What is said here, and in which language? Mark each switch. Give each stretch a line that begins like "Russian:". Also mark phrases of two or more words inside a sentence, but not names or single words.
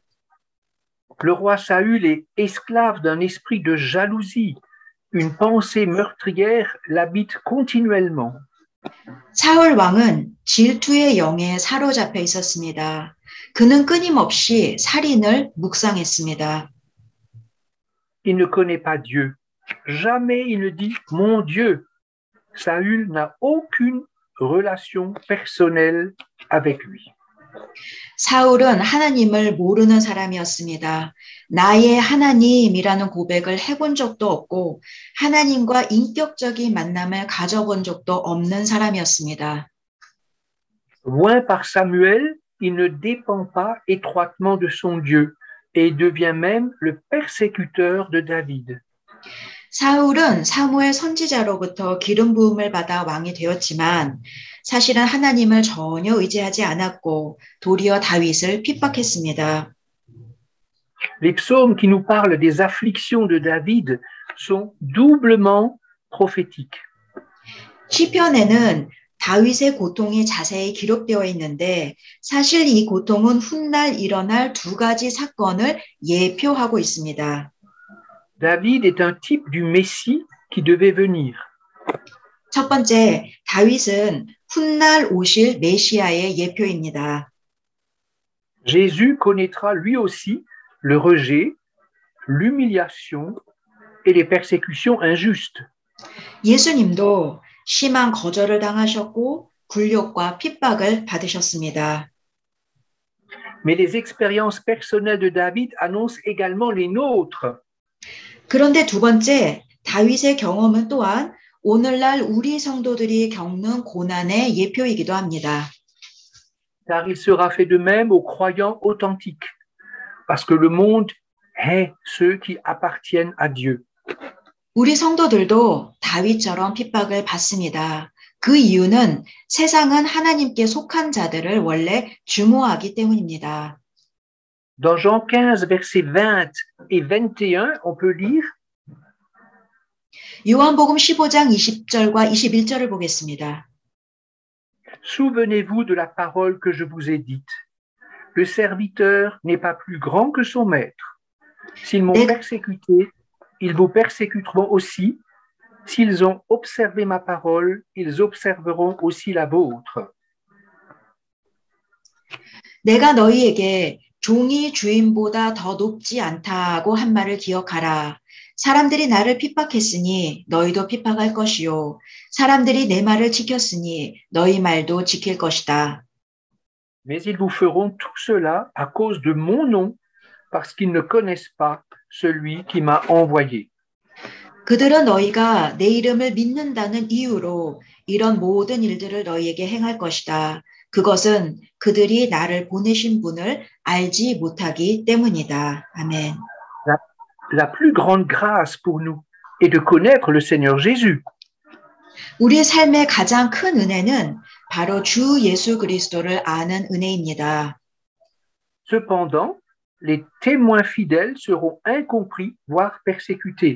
French: Le roi Saül est esclave d'un esprit de jalousie. Une pensée meurtrière l'habite continuellement.
Korean: 사울 왕은 질투의 영에 사로잡혀 있었습니다. 그는 끊임없이 살인을 묵상했습니다.
French: Il ne connaît pas Dieu. Jamais il ne dit « mon Dieu ». Saül n'a aucune relation personnelle avec lui.
Korean: 사울은 하나님을 모르는 사람이었습니다. 나의 하나님이라는 고백을 해본 적도 없고 하나님과 인격적인 만남을 가져본 적도 없는 사람이었습니다.
French: Loin par Samuel, il ne dépend pas étroitement de son Dieu et devient même le persécuteur de David.
Korean: 사울은 사무엘 선지자로부터 기름 부음을 받아 왕이 되었지만 사실은 하나님을 전혀 의지하지 않았고 도리어 다윗을 핍박했습니다.
French: Les psaumes qui nous parlent des afflictions de David sont doublement prophétiques.
Korean: 시편에는 다윗의 고통이 자세히 기록되어 있는데 사실 이 고통은 훗날 일어날 두 가지 사건을 예표하고 있습니다.
French: David est un type du Messie qui devait venir.
Korean: 첫 번째, 다윗은 훗날 오실 메시아의 예표입니다.
French: Jésus connaîtra lui aussi le rejet, l'humiliation et les persécutions injustes.
Korean: 예수님도 심한 거절을 당하셨고 굴욕과 핍박을 받으셨습니다.
French: Mais les expériences personnelles de David annoncent également les nôtres.
Korean: 그런데 두 번째, 다윗의 경험은 또한 오늘날 우리 성도들이 겪는 고난의 예표이기도 합니다.
French: Car il sera fait de même aux croyants authentiques, parce que le monde hait ceux qui appartiennent à Dieu.
Korean: 우리 성도들도 다윗처럼 핍박을 받습니다. 그 이유는 세상은 하나님께 속한 자들을 원래 증오하기 때문입니다.
French: Dans Jean 15, versets 20 et 21, on peut lire
Korean: 요한복음 15장 20절과 21절을 보겠습니다.
French: Souvenez-vous de la parole que je vous ai dite. Le serviteur n'est pas plus grand que son maître. S'ils m'ont persécuté, ils vous persécuteront aussi. S'ils ont observé ma parole, ils observeront aussi la vôtre.
Korean: 내가 너희에게 종이 주인보다 더 높지 않다고 한 말을 기억하라. 사람들이 나를 핍박했으니 너희도 핍박할 것이요. 사람들이 내 말을 지켰으니 너희 말도 지킬 것이다.
French: Mais ils vous feront tout cela à cause de mon nom, parce qu'ils ne connaissent pas celui qui m'a envoyé.
Korean: 그들은 너희가 내 이름을 믿는다는 이유로 이런 모든 일들을 너희에게 행할 것이다. 그것은 그들이 나를 보내신 분을 알지 못하기 때문이다. 아멘.
French: La plus grande grâce pour nous est de connaître le Seigneur Jésus.
Korean: 우리의 삶의 가장 큰 은혜는 바로 주 예수 그리스도를 아는 은혜입니다.
French: Cependant, les témoins fidèles seront incompris, voire persécutés.